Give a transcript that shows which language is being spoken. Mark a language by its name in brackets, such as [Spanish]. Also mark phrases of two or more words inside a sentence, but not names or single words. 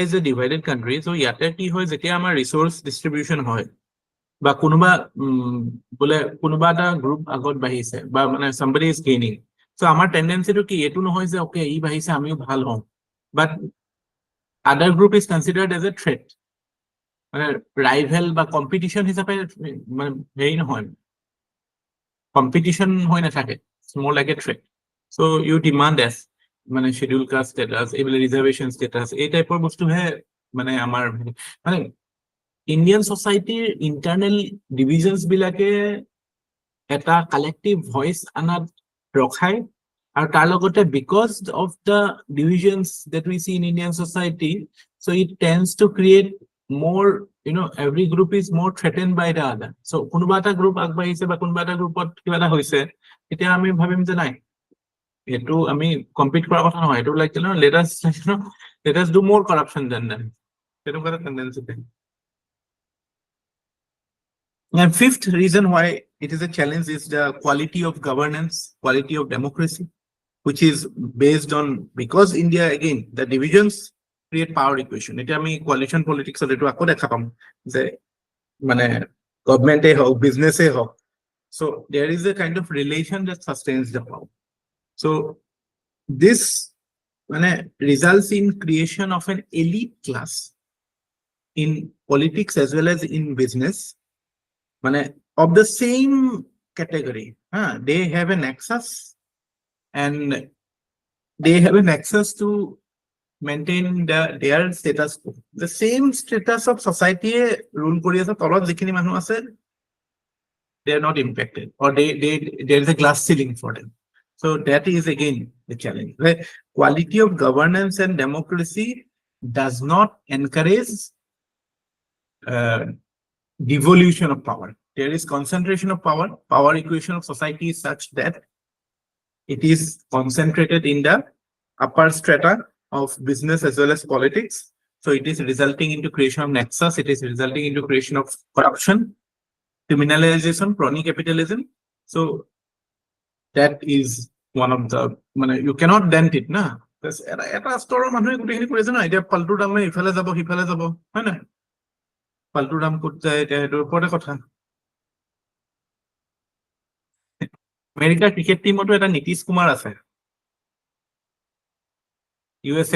[English] is a divided country, [Assamese] so ইয়াতে কি হয় যেতিয়া আমাৰ [English] resource distribution [Assamese] হয় বা কোনোবা এটা গ্ৰুপ আগত বাঢ়িছে বা [English] somebody is gaining, [Assamese] so আমাৰ টেন্ডেন্সিটো কি এটো নহয় যে ওকে ই বাঢ়িছে আমিও ভাল হম, [English] but other group is considered as a threat, rival [Assamese] বা competition হিচাপে হেৰি নহয়, competition হৈ নাথাকে, [English] it's more like a threat. So you demand as মানে scheduled caste status [Assamese] এইবিলাক [English] reservation status [Assamese] এই টাইপৰ বস্তুহে মানে আমাৰ মানে [English] Indian society's internal divisions [Assamese] বিলাকে এটা [English] collective voice [Assamese] আনাত ৰখায় আৰু তাৰ লগতে [English] because of the divisions that we see in Indian society, so it tends to create more, every group is more threatened by the other. [Assamese] So কোনোবা এটা গ্ৰুপ আগবাঢ়িছে বা কোনোবা এটা গ্ৰুপত কিবা এটা হৈছে, এতিয়া আমি ভাবিম যে নাই এইটো আমি কম্পিট কৰাৰ কথা নহয়, এইটো লাইক [English] let us do more corruption than them. [Assamese] তেনেকুৱা এটা টেন্ডেন্সি থাকে। [English] And fifth reason why it is a challenge is the quality of governance, quality of democracy, which is based on, because India, again, the divisions create power equation. It I mean coalition politics or [Assamese] এইটো আকৌ দেখা পাম যে মানে গৱৰ্ণমেণ্টেই হওক, বিজনেছেই হওক, [English] so there is a kind of relation that sustains the power. So this results in creation of an elite class in politics as well as in business, of the same category. They have an access, and they have an access to maintain their status quo. The same status of society [Assamese] ৰুল কৰি আছে তলত যিখিনি মানুহ আছে, [English] they are not impacted, or there is a glass ceiling for them. So that is again the challenge. The quality of governance and democracy does not encourage devolution of power. There is concentration of power. Power equation of society is such that it is concentrated in the upper strata of business as well as politics. So it is resulting into creation of nexus. It is resulting into creation of corruption, criminalization, crony capitalism. So that is one of the, you cannot dent it, na. [Assamese] Eta store মানুহে গুটেখিনি কৰিছে না, এতিয়া পাল্টু দামে ইফালে যাব সিফালে যাব, হয় না? পাল্টু দাম ক'ত যায় এতিয়া এইটোৰ ওপৰতে কথা। আমেৰিকাৰ ক্ৰিকেট টিমতো এটা নীতিশ কুমাৰ আছে, USA।